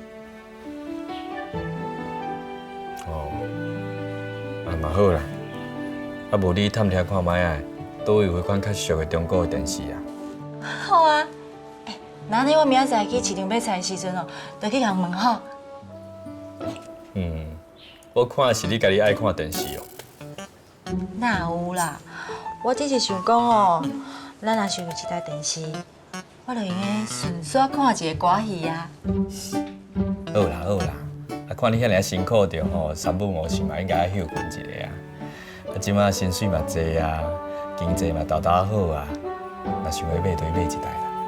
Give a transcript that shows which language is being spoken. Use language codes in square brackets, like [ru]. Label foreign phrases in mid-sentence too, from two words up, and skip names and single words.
[nan] 嘛好啦，啊无你探听看卖啊，倒有迄款较俗的中国的电视啊？好啊，那安尼我明仔载去市场买菜的时阵哦，就去人问吼。我看是你家己爱看电视哦。哪有啦，我只是想讲哦，咱若是有一台电视，我就用个顺续看一个歌戏啊。好啦好啦。啊，看你遐尔辛苦着吼，3不5时嘛应该休困一下啊。啊，即马薪水嘛济啊，经济嘛豆好啊，若想要买就买一台啦。